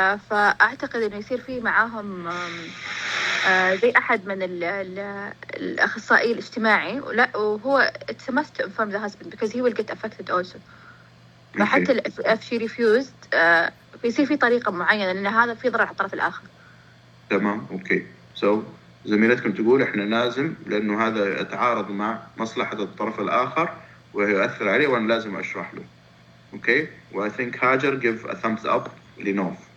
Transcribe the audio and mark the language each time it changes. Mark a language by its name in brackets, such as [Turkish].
[Arabic] فأعتقد إنه يصير فيه معاهم زي أحد من الأخصائي الاجتماعي، وهو [English] it's a must to inform the husband because he will get affected also. [Arabic] فحتى [English] if she refused [Arabic] بيصير في طريقة معينة لأن هذا في ضرر على الطرف الآخر. تمام. أوكي. So زميلتكم تقول إحنا لازم لأنه هذا يتعارض مع مصلحة الطرف الآخر ويؤثر عليه وأنا لازم أشرح له. أوكي. [English] و I think Hajar give a thumbs up لنوف.